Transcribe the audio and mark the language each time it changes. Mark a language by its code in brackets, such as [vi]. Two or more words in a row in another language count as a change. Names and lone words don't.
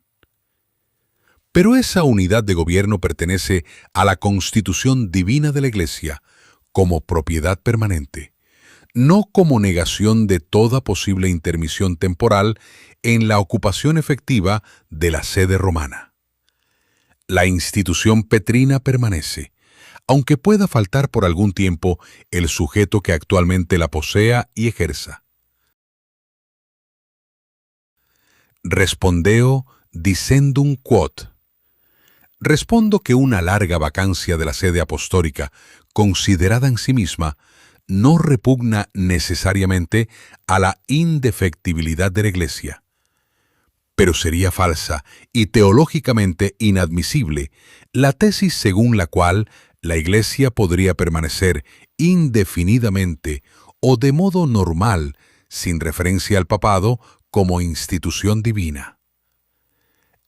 [es] Pero esa unidad de gobierno pertenece a la constitución divina de la Iglesia como propiedad permanente, no como negación de toda posible intermisión temporal en la ocupación efectiva de la sede romana. La institución petrina permanece, aunque pueda faltar por algún tiempo el sujeto que actualmente la posea y ejerza. [la] Respondeo dicendum quod. [es] Respondo que una larga vacancia de la sede apostólica, considerada en sí misma, no repugna necesariamente a la indefectibilidad de la Iglesia. Pero sería falsa y teológicamente inadmisible la tesis según la cual la Iglesia podría permanecer indefinidamente o de modo normal, sin referencia al papado, como institución divina.